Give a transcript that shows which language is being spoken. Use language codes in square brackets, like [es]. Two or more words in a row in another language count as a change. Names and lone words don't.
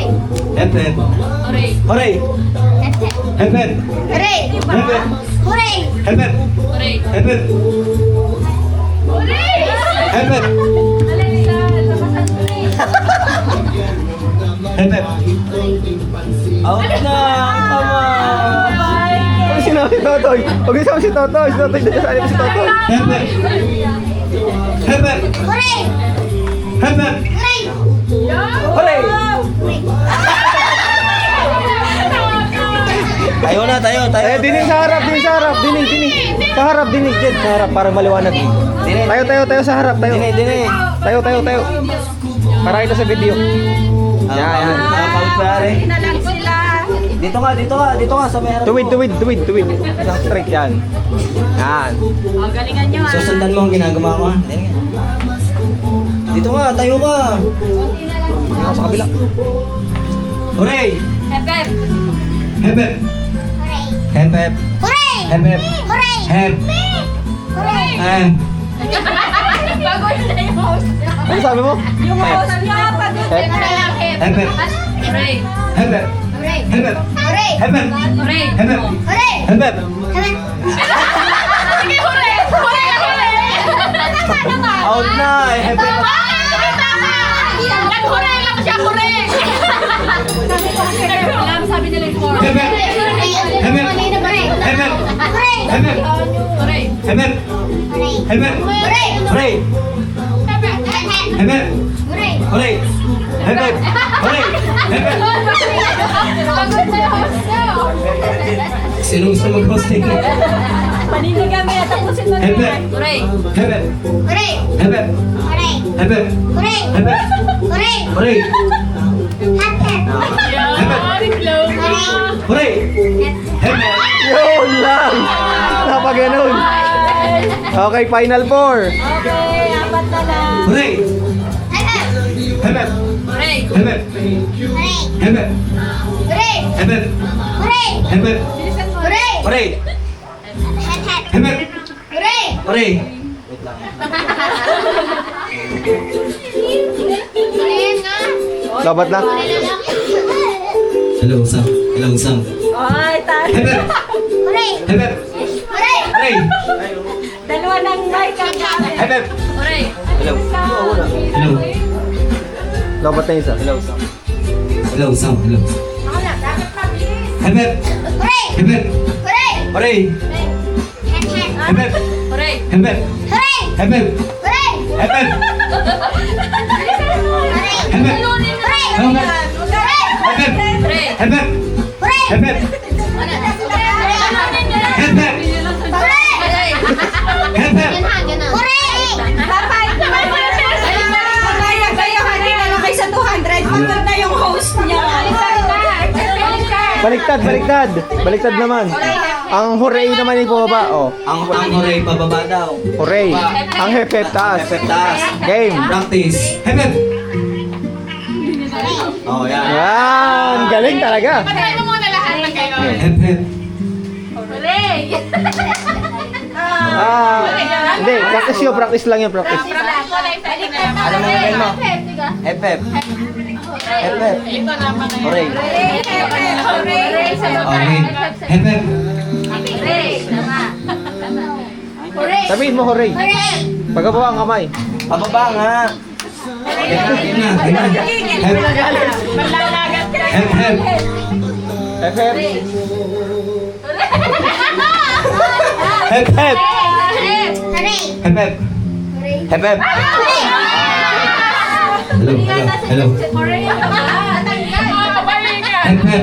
[en] Hep, hep. Hooray! Hep, hep. Hooray! Hep, hep. Hooray! Hep, hep. Hep, hep. Hep, hep. Hep, hep. [tl] Out na! Tama! Huwag sinabi si Totoy! Huwag sinabi si Totoy! Si Totoy, nasali pa si Totoy! [en] Hep, hep. Hep, hep. Hooray! Hep, hep. Hooray! Hooray! [tl] Tayo na, tayo. Eh, dinig sa harap, dinig sa harap, dinig. Sa harap, dinig, Jed, sa harap, para maliwanag. Tayo sa harap, tayo. Dini. Tayo. Para kita sa video. Yan. Pare. Na lang sila. Dito ka sa may harap. Tuwid. Isang straight yan. Yan. Oh, galingan nyo ha. Susundan mo ang ginagawa ko. Dito ka, tayo ka. Yan sa kabila. [en] Hooray! Hep, hep. Hep, hep. Hep, hep. Hooray! Hep, hep. Hooray! Hep. Hooray! [tl] Bago na yung host. Ano sabi mo? Yung host niya, pagod. [en] Hep. Hep, hep. Hooray! Hep, hep. Hooray! Hep, hep. Hooray! Hep, hep. Hooray! Hep, hep. Hooray! Hep, hep. Sige, hooray! Hooray! [tl] Out na! [en] Hep, hep. [tl] Nag-hooray lang siya, hooray! Sabi nila yung four. [en] Hep, hep. Hep, hep. Hep, hep. Hooray! Hep, hep. Hooray! Hep, hep. Hep, hep. Hooray! Hooray! Hep, hep. Hooray! Hooray! Hep, hep. Hooray! Hep, hep. [tl] Pagod na yung host niyo. Sino gusto mag-hosting? Panindig kami at tapusin mo [en] Hep, hep. Hooray! Hep, hep. Hooray! Hep, hep. Hooray! Hep, hep. Hooray! Hep, hep. Hooray! Hooray. Hep, hep. Hep, hep. Hooray. Hep, hep. [tl] Yun lang! Napaganon. Okay, [en] final four. [tl] Okay, apat na lang. [en] Hooray. Hep, hep. Hep, hep. Hooray! Hep, hep. Hooray! Hep, hep. Hooray! Hep, hep. Hooray! Hep, hep. Hooray! Hooray! Hep, hep. Hep, hep. Hooray! Hooray! [tl] Ayan nga. Labat na. [en] Hello, Sam. Hello, Sam. [tl] Ay, tayo. [en] Hep, hep. Hooray! Hep, hep. Hooray! Hooray. [tl] Dalawa ng mic ang gamit. [en] Hep, hep. Hooray! Hello. [tl] Labat na isa. [en] Hello, Sam. Hello. [tl] Ako na, dapat mabilis. [en] Hep, hep. Hooray! Hep, hep. Hooray! Hooray! Hep, hep. Hep, hep. Hooray! Hep, hep. Hooray! Hep, hep. Hooray! Hep, hep. Hooray! Hep, hep. Hooray! Hep, hep. Hooray! Hep, hep. Hooray! Hep, hep. Hooray! Hep, hep. Hep, hep. Hooray! Hep, hep. Hooray! Papay! [tl] Mamaya kayo, hindi na lang kayo sa 200. Pagod na yung host niya. Baliktad naman. Ang hooray naman yung bumaba. Oh, Ang hooray pababa daw. hooray. Ang hep taas. Hep, taas. [en] Game. Practice. Hep, hep. [tl] Oh, yan. Yan, galing talaga. Patayin mo muna lahat ng kayo. [en] Hep, hep. Hooray! [tl] Hindi, practice lang yun, practice. Ano mo gagawin mo? [en] Hep, hep. Hep, hep. Hooray! Okay. Hep, hep. [tl] Sabihin mo hooray. Pagkababa ang kamay. Pababa nga. Yun na. [en] Hep, hep. Hep, hep. Hep, hep. Hep, hep. Hep, hep. Hello. Hep, hep.